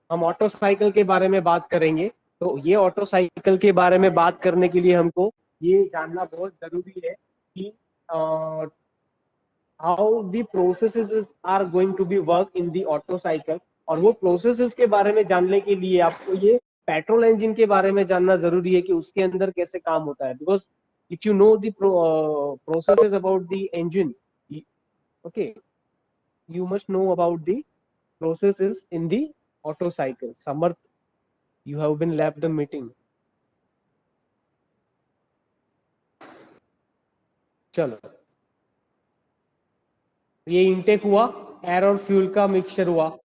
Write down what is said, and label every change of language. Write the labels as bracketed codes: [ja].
[hi] हम auto cycle के बारे में बात करेंगे, तो ये ऑटो साइकिल के बारे में बात करने के लिए हमको ये जानना बहुत जरूरी है कि [en] How the processes are going to be work in the auto cycle. [hi] और वो प्रोसेसेस के बारे में जानने के लिए आपको ये पेट्रोल इंजन के बारे में जानना जरूरी है कि उसके अंदर कैसे काम होता है। [en] Because if you know the processes about the engine, okay, you must know about the processes in the auto cycle. Samarth, you have been left the meeting. [hi] चलो, ये इनटेक हुआ, एयर और फ्यूल का मिक्सचर हुआ।